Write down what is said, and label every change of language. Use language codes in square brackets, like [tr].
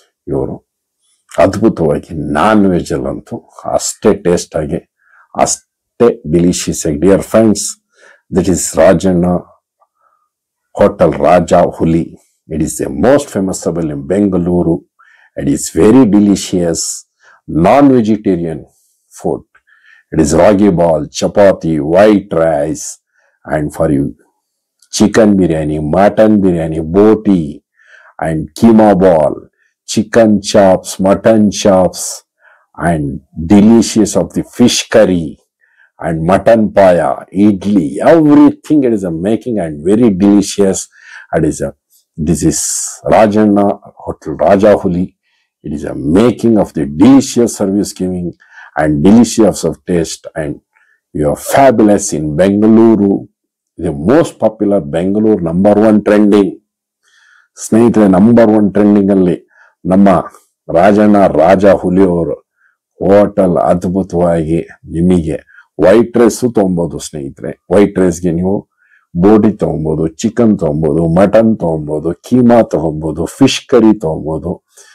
[kn] ಇವರು ಅದ್ಭುತವಾಗಿ non veg ಅಲ್ಲಂತೂ ಅಷ್ಟೇ ಟೇಸ್ಟ್ ಆಗಿ, ಅಷ್ಟೇ ಡಿಲಿಷಿಯಸ್ ಆಗಿ. [en] Dear friends, this is Rajanna hotel Raja Huli. It is the most famousable in Bengaluru. It is very delicious non vegetarian food. It is ragi ball, chapati, white rice, and for you chicken biryani, mutton biryani, boti, and keema ball, chicken chops, mutton chops, and delicious of the fish curry, and mutton paya, idli, everything it is a making and very delicious. This is Rajanna Hotel Raja Huli. It is a making of the delicious service giving and delicious of taste, and you are fabulous in Bengaluru. The most popular Bengaluru #1 trending. [kn] ಸ್ನೇಹಿತರೆ, #1 trending ಅಲ್ಲಿ ನಮ್ಮ ರಾಜಣ್ಣ ರಾಜ ಹುಲಿ ಅವರು hotel ಅದ್ಭುತವಾಗಿ ನಿಮಗೆ white rice ತಗೊಬಹುದು. ಸ್ನೇಹಿತರೆ, white ರೈಸ್ಗೆ ನೀವು ಬೋಟಿ ತಗೊಬಹುದು, chicken ತಗೊಬಹುದು, mutton ತಗೊಬಹುದು, keema ತಗೊಬಹುದು, fish curry ತಗೊಬಹುದು.